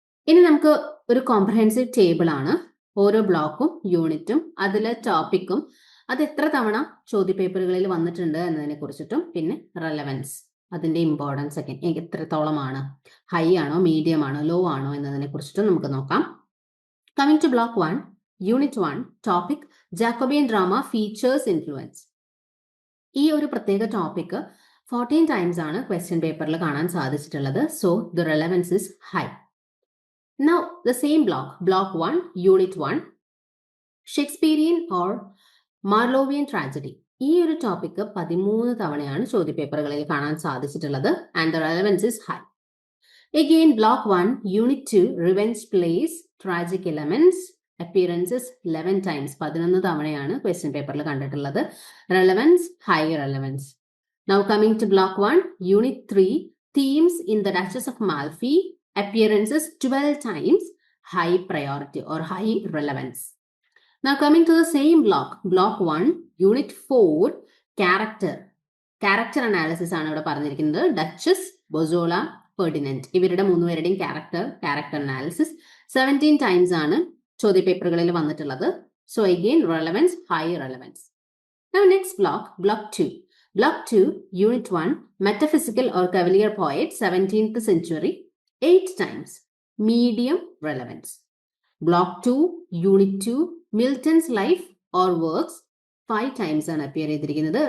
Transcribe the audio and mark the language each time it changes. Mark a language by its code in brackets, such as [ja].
[ml] ഇനി നമുക്ക് ഒരു കോംപ്രഹെൻസീവ് ടേബിൾ ആണ്. ഓരോ ബ്ലോക്കും യൂണിറ്റും അതിലെ ടോപ്പിക്കും അത് എത്ര തവണ ചോദ്യപേപ്പറുകളിൽ വന്നിട്ടുണ്ട് എന്നതിനെ കുറിച്ചിട്ടും പിന്നെ റെലവൻസ് അതിന്റെ ഇമ്പോർട്ടൻസ് ഒക്കെ എത്രത്തോളമാണ്, ഹൈ ആണോ മീഡിയം ആണോ ലോ ആണോ എന്നതിനെ കുറിച്ചിട്ടും നമുക്ക് നോക്കാം. [en] Coming to block 1, unit 1, topic Jacobean drama features influence. [ml] ഈ ഒരു പ്രത്യേക ടോപ്പിക് 14 ടൈംസ് ആണ് ക്വസ്റ്റ്യൻ പേപ്പറിൽ കാണാൻ സാധിച്ചിട്ടുള്ളത്. [en] So the relevance is high. Now the same block 1, unit 1, Shakespearean or Marlovian tragedy. [ml] ഈ ഒരു ടോപ്പിക് 13 തവണയാണ് ചോദ്യപേപ്പറുകളിൽ കാണാൻ സാധിച്ചിട്ടുള്ളത്. [en] And the relevance is high. Again block 1, unit 2, revenge plays tragic elements appearances 11 times. [ml] 11 തവണയാണ് ക്വസ്റ്റ്യൻ പേപ്പറിൽ കണ്ടിട്ടുള്ളത്. [en] Relevance high relevance. Now coming to block 1, unit 3, themes in the Duchess of Malfi, appearances 12 times, high priority or high relevance. Now coming to the same block 1, unit 4, character analysis [ml] ആണ് ഇവിടെ പറഞ്ഞിരിക്കുന്നത്. Duchess, ബൊസോള, Ferdinand ഇവരുടെ മൂന്നുപേരുടെയും character analysis 17 times ആണ് ചോദ്യപേപ്പറുകളിൽ വന്നിട്ടുള്ളത്. [en] So again relevance high relevance. Now next block 2. Block 2, unit 1, metaphysical or cavalier poet 17th century 8 times, medium relevance. Block 2, unit 2, Milton's life or works 5 times [ml] ആണ് [en] appear [ml] ചെയ്തിരിക്കുന്നത്.